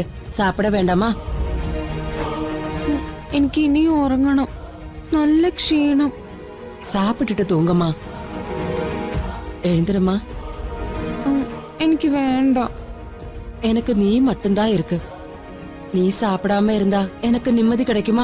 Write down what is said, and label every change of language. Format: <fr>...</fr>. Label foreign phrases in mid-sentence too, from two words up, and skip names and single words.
<ta>சாப்பிட வேண்டாமா?</ta> <ml>എനിക്ക് ഇനിയും ഉറങ്ങണം, നല്ല ക്ഷീണം.</ml> <ta>சாப்பிட்டுட்டு தூங்கம்மா. எழுந்துருமா.</ta> <ml>എനിക്ക് വേണ്ട.</ml> <ta>எனக்கு நீ மட்டும்தான் இருக்கு. நீ சாப்பிடாம இருந்தா எனக்கு நிம்மதி கிடைக்குமா?</ta>